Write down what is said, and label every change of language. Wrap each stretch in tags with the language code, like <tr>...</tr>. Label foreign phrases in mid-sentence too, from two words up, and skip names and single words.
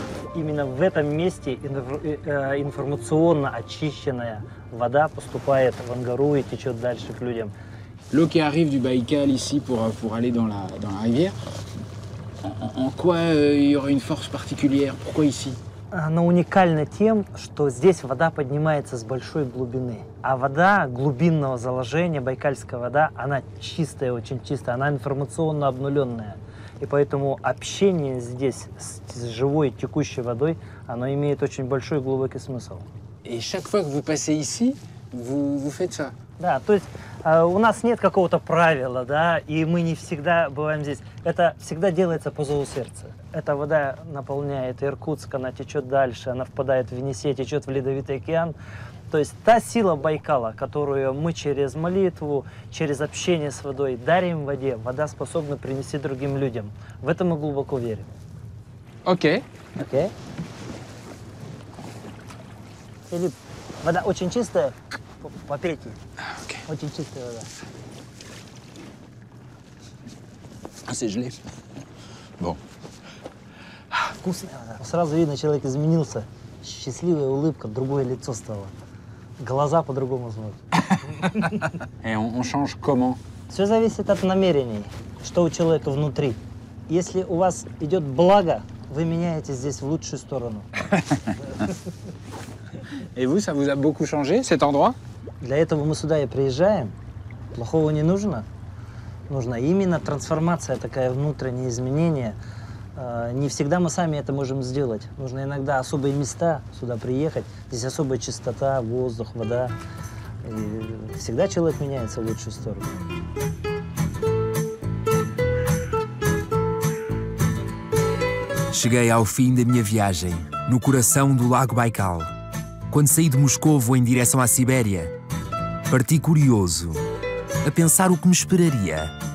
<ru>Именно в этом месте информационно очищенная вода поступает в Ангару и течет дальше к людям.</ru> <fr>L'eau qui arrive du Baïkal ici pour aller dans la rivière, en quoi il y aurait une force particulière? Pourquoi ici?</fr> <ru>Она уникальна тем, что здесь вода поднимается с большой глубины. А вода глубинного заложения, байкальская вода, она чистая, очень чистая, она информационно обнуленная. И поэтому общение здесь с живой текущей водой, оно имеет очень большой глубокий смысл.</ru> <fr>Et chaque fois que vous passez ici, vous faites ça?</fr> <ru>Да, то есть у нас нет какого-то правила, да, и мы не всегда бываем здесь. Это всегда делается по зову сердца. Эта вода наполняет Иркутск, она течет дальше, она впадает в Енисей, течет в Ледовитый океан. То есть та сила Байкала, которую мы через молитву, через общение с водой дарим воде, вода способна принести другим людям. В это мы глубоко верим. Окей. Окей. Филипп, вода очень чистая, попейте. Очень чистая вода.</ru> <fr>C'est gelé. Bon.</fr> <ru>Вкусная вода. Сразу видно, человек изменился. Счастливая улыбка, другое лицо стало. Глаза по-другому смотрят.</ru> <fr>Et on change comment?</fr> <ru>Все зависит от намерений, что у человека внутри. Если у вас идет благо, вы меняете здесь в лучшую сторону.</ru> <fr>Et vous, ça vous a beaucoup changé, cet endroit?</fr> <ru>Для этого мы сюда и приезжаем. Плохого не нужно. Нужна именно трансформация, такая внутреннее изменение. Не всегда мы сами это можем сделать. Нужно иногда особые места сюда приехать. Здесь особая чистота, воздух, вода. И всегда человек меняется в лучшую сторону.</ru> <pt>Cheguei ao fim da minha viagem, no coração do Lago Baikal. Quando saí de Moscovo em direção à Sibéria, parti curioso, a pensar o que me esperaria.</pt>